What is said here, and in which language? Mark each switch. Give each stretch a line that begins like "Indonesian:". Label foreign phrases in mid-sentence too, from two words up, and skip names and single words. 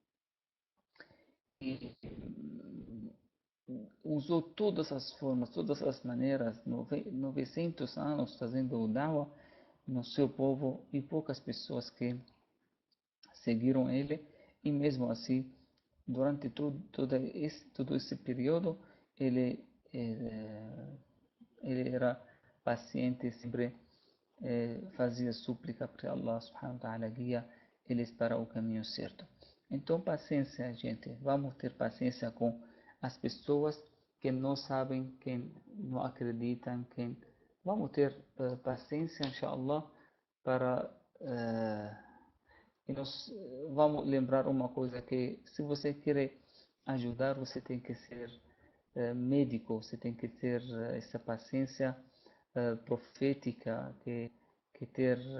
Portuguese: e usou todas as formas, todas as maneiras, 900 anos fazendo o Dawa no seu povo e poucas pessoas que seguiram ele, e mesmo assim, durante todo esse período, ele, eh, ele era paciente, sempre fazia súplica para
Arabic: الله سبحانه وتعالى
Portuguese: guia eles para o caminho certo. Então, paciência, gente. Vamos ter paciência com as pessoas que não sabem, que não acreditam, que vamos ter paciência, inshallah, para e nós vamos lembrar uma coisa que se você quer ajudar, você tem que ser médico, você tem que ter essa paciência profética, que ter